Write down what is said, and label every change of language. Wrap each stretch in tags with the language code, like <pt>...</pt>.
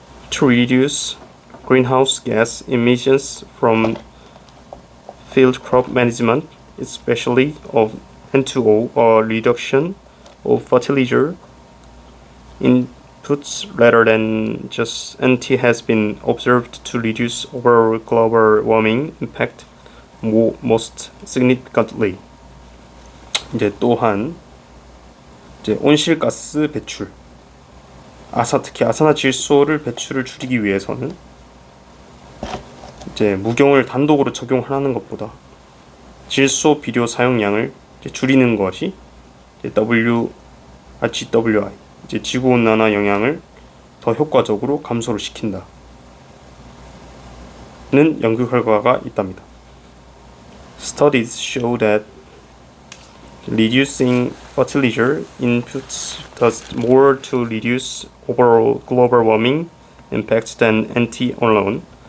<en>To reduce greenhouse gas emissions from field crop management, especially of N2O, a reduction of fertilizer inputs rather than just NT has been observed to reduce overall global warming impact most significantly.</en> <ko>이제 또한 이제 온실가스 배출, 특히 아산화질소를 배출을 줄이기 위해서는 이제 무경을 단독으로 적용하는 것보다 질소 비료 사용량을 이제 줄이는 것이 이제 GWI, 이제 지구 온난화 영향을 더 효과적으로 감소를 시킨다는 연구 결과가 있답니다.</ko> <en>Studies show that reducing fertilizer inputs does more to reduce overall global warming impacts than NT alone.</en>